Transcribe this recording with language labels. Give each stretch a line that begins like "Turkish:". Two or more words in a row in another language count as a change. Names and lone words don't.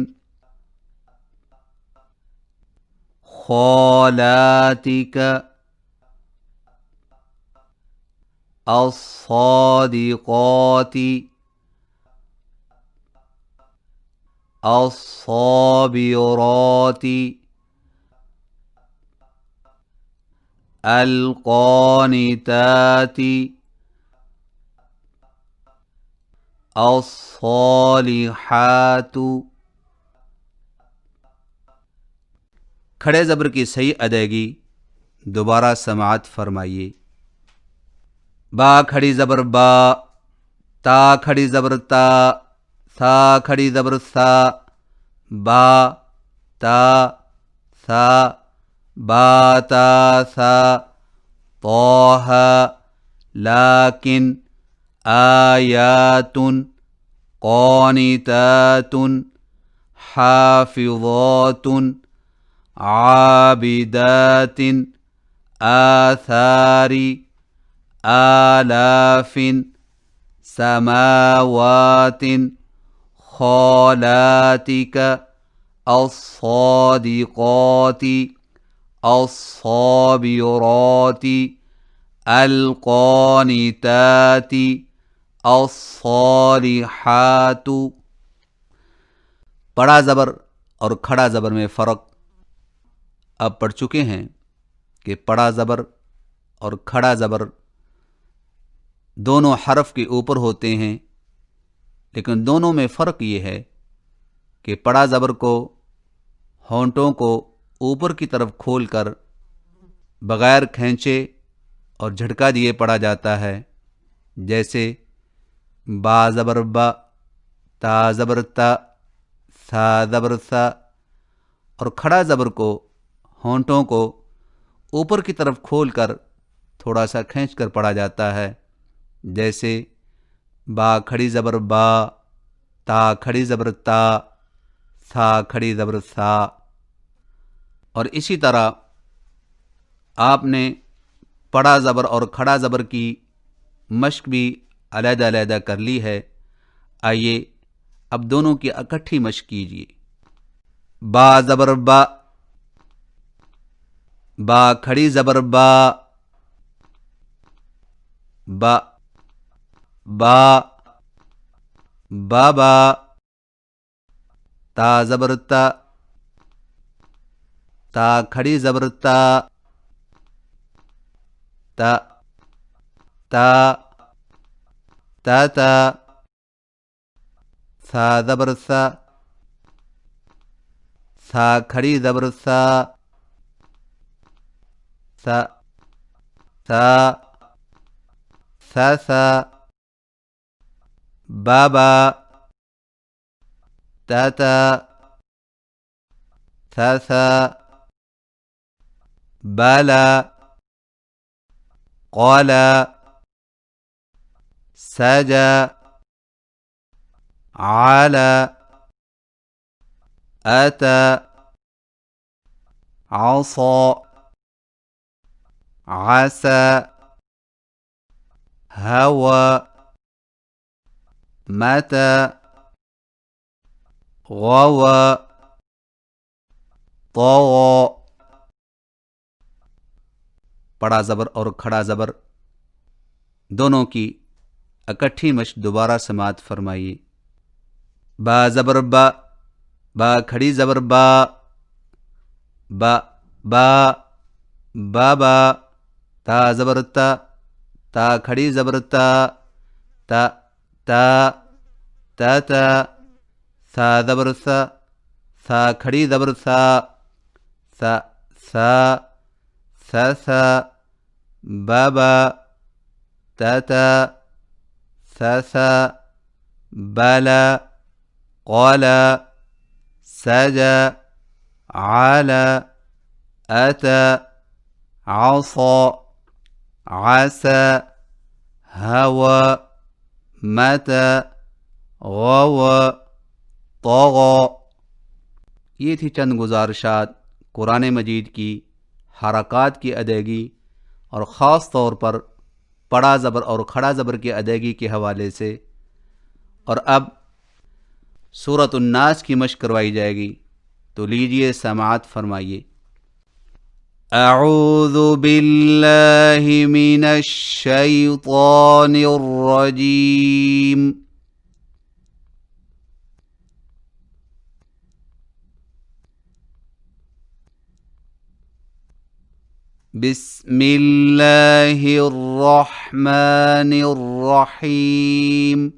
Arabic: خالاتك الصادقات الصابرات القانتات الصالحات.
Urdu: کھڑے زبر کی صحیح ادائیگی دوبارہ سماعت فرمائیے. با کھڑی زبر با، تا کھڑی زبر تا، ثا کھڑی زبر ثا، با تا ثا با تا ثا.
Arabic: طه لكن آيات قانتات حافظات عابدات آثار آلاف سماوات خالاتك الصادقات الصابرات القانتات الصالحات.
Urdu: بڑا زبر اور کھڑا زبر میں فرق اب پڑھ چکے ہیں کہ بڑا زبر اور کھڑا زبر دونوں حرف کے اوپر ہوتے ہیں، لیکن دونوں میں فرق یہ ہے کہ بڑا زبر کو ہونٹوں کو اوپر کی طرف کھول کر بغیر کھینچے اور جھٹکا دیے پڑھا جاتا ہے، جیسے با زبر با، تا زبر تا، سا زبر سا، اور کھڑا زبر کو ہونٹوں کو اوپر کی طرف کھول کر تھوڑا سا کھینچ کر پڑھا جاتا ہے، جیسے با کھڑی زبر با، تا کھڑی زبر تا، سا کھڑی زبر سا۔ اور اسی طرح آپ نے پڑا زبر اور کھڑا زبر کی مشق بھی علیحدہ علیحدہ کر لی ہے، آئیے اب دونوں کی اکٹھی مشق کیجیے۔ با زبر با، با کھڑی زبر با، با با، بابا، تا زبر تا، تا کھڑی زبر تا، تا تا، تا تا، سا زبر سا، سا کھڑی زبر سا، سا سا، سا سا، بابا، تا تا، سا سا،
Arabic: بالا، قالا، ساجا، عالا، آتا، عصا، عسى، هوى، متى، غوى، طغى۔
Urdu: پڑا زبر اور کھڑا زبر دونوں کی اکٹھی مشق دوبارہ سماعت فرمائیے۔ با زبر با، با کھڑی زبر با، با با، بابا، تا زبر تا، تا کھڑی زبر تا، تا تا، تا تا، سا زبر سا، سا کھڑی زبر سا، سا سا، سا سا، بابا، تا تا، سا سا،
Arabic: بالا، قالا، ساجا، عالا، آتا، عصا، عسى، هوى، متى، غوى، طغى۔
Urdu: یہ تھی چند گزارشات قرآن مجید کی حرکات کی ادائیگی اور خاص طور پر پڑا زبر اور کھڑا زبر کی ادائیگی کے حوالے سے۔ اور اب سورۃ الناس کی مشق کروائی جائے گی، تو لیجئے سماعت فرمائیے۔
Arabic: اعوذ باللہ من الشیطان الرجیم، بسم اللہ الرحمن الرحیم۔